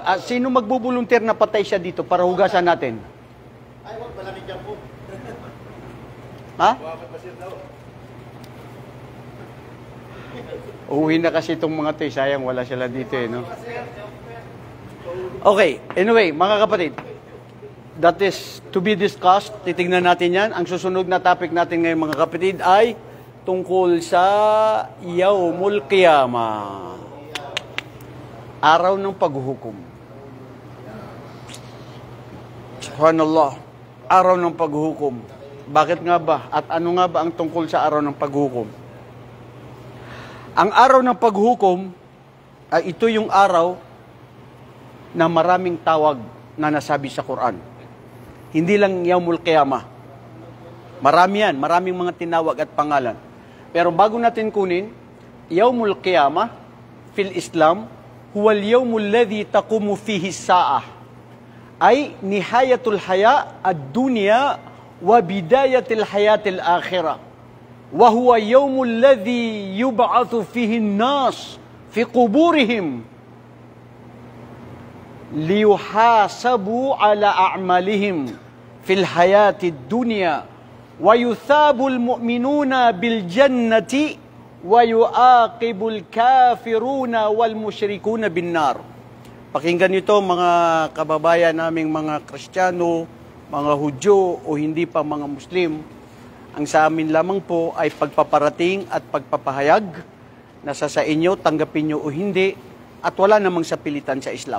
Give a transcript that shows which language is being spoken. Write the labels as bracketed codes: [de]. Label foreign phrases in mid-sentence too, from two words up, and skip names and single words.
[tl] Sino magbubuluntir na patay siya dito para hugasan natin? Ay, wag, malaki dyan po. Ha? Uwi na kasi itong mga to. Sayang, wala sila dito eh, no? Okay. Anyway, mga kapatid, [en] that is to be discussed. [tl] Titignan natin yan. Ang susunod na topic natin ngayon, mga kapatid, ay tungkol sa [ar] يوم القيامة. [tl] Araw ng paghuhukom. Subhanallah. Araw ng paghuhukom. Bakit nga ba? At ano nga ba ang tungkol sa araw ng paghuhukom? Ang araw ng paghuhukom ay ito yung araw na maraming tawag na nasabi sa Quran. Hindi lang [ar] يوم القيامة. [tl] Marami yan. Maraming mga tinawag at pangalan. Pero bago natin kunin, [ar] يوم القيامة في الإسلام, هو اليوم الذي تقوم فيه الساعة. أي نهاية الحياة الدنيا وبداية الحياة الآخرة. وهو اليوم الذي يبعث فيه الناس في قبورهم ليحاسبوا على أعمالهم في الحياة الدنيا ويثاب المؤمنون بالجنة ويعاقب الكافرون والمشركون بالنار. [tl] Pakinggan nito mga kababayan naming mga Kristiyano, mga Hudyo o hindi pa mga Muslim. Ang sa amin lamang po ay pagpaparating at pagpapahayag na sa inyo, tanggapin nyo o hindi, at wala namang sapilitan sa Islam.